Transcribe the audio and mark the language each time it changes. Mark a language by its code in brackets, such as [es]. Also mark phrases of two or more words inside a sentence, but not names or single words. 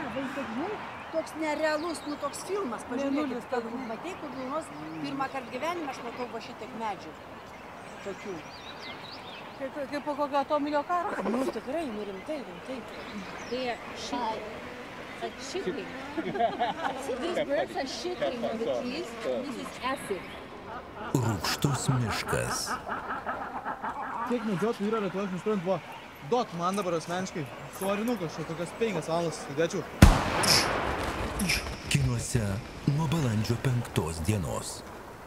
[lt] vaizdas, žinai, toks nerealus, nu toks filmas, pažiūrėkit, kad matei, kur nors pirmą kartą gyvenime aš matau va šitiek medžių tokių. Kaip po kokio atominio karo? Nu, tikrai, nu rimtai. [en] They are shitting. These birds are shitting on the trees. This is acid. [lt] Rūgštus miškas. Kiek medžiotojų yra Lietuvoje, aš nesuprantu, va, duok man dabar asmeniškai svorinukas, čia tokias 5 valandas sėdėčiau. Kinuose nuo balandžio 5 dienos.